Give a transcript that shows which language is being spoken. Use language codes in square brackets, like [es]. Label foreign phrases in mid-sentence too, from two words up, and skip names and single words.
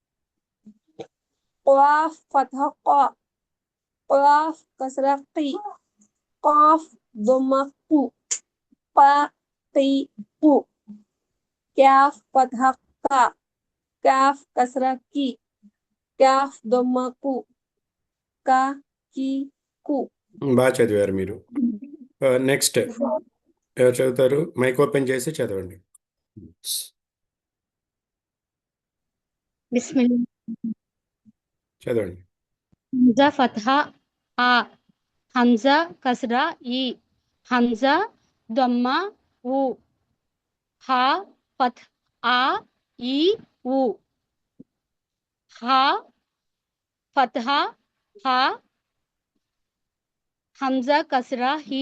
[ar] قاف فتحة قا قاف كسرة قي قاف ضمة قو قا قي قو كاف فتحة قا كاف كسرة كي كاف ضمة كو كا كي كو [te] బాగా చదివారు మీరు. నెక్స్ట్ ఎవరు చదువుతారు? మైక్ ఓపెన్ చేసి చదవండి. బిస్మిల్లా. చదవండి. [ar] همزة فتحة أ همزة كسرة إ همزة ضمة أ ها فت أ إ أ ها فتحة ها همزة كسرة هي